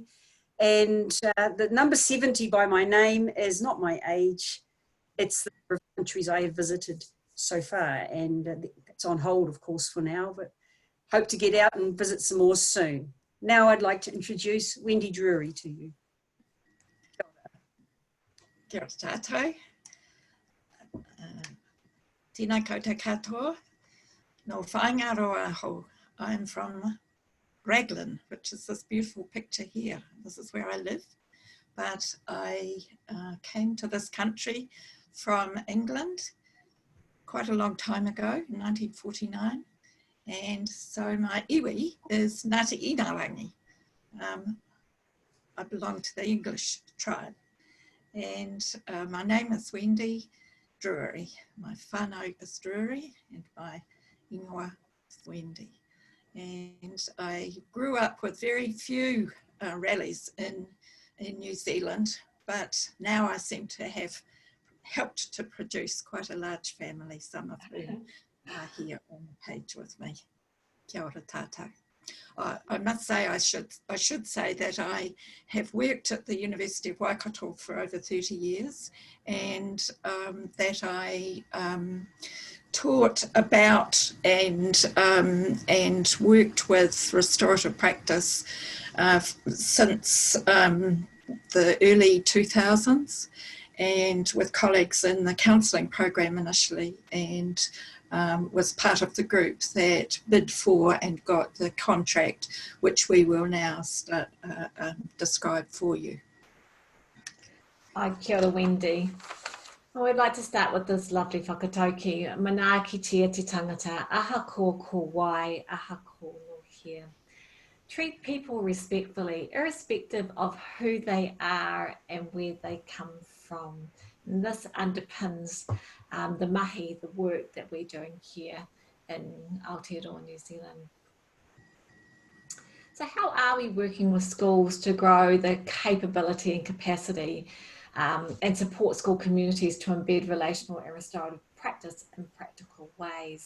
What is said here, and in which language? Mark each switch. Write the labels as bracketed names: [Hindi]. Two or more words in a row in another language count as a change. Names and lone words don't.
[English] And the number 70 by my name is not my age. It's the number of countries I have visited so far. And it's on hold, of course, for now, but hope to get out and visit some more soon. Now I'd like to introduce Wendy Drury to you. [Māori] Kia ora tātou. Tēnā koutou katoa. No whaingaroa aho. [English] I'm from Raglan, which is this beautiful picture here. This is where I live. But I came to this country from England quite a long time ago, in 1949. And so my iwi is Ngāti Inarangi. I belong to the English tribe. And my name is Wendy Drury. My whānau is Drury and my ingoa is Wendy. And I grew up with very few rallies in New Zealand, but now I seem to have helped to produce quite a large family, some of whom are here on the page with me. [Māori] Kia ora tātou. [English] I must say, I should say that I have worked at the University of Waikato for over 30 years, and that I taught about and worked with restorative practice since the early 2000s, and with colleagues in the counselling program initially, and was part of the group that bid for and got the contract, which we will now start describe for you. [Māori] Kia ora, Wendy. [English] Well, we'd like to start with this lovely whakatauki. [Māori] Mana kitea te tangata, aha ko wai, aha ko no here. [English] Treat people respectfully, irrespective of who they are and where they come from. And this underpins the mahi, the work that we're doing here in Aotearoa, New Zealand. So how are we working with schools to grow the capability and capacity and support school communities to embed relational and restorative practice in practical ways?